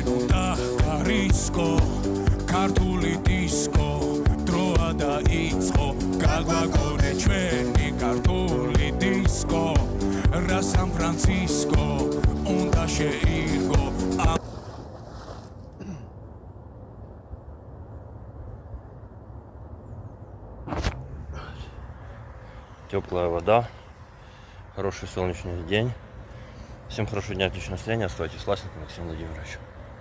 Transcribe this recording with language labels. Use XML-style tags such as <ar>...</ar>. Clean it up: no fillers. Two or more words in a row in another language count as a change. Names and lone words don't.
<ka>უნდა გარისკო ქართული დისკო დროა დაიწყო გაგვაგონე ჩვენი ქართული დისკო რა სან ფრანცისკო უნდა შეირგო</ka> <ru>Теплая вода. Хороший солнечный день. Всем хорошего дня, отличного настроения. Оставайтесь с Максимом Владимировичем.</ru>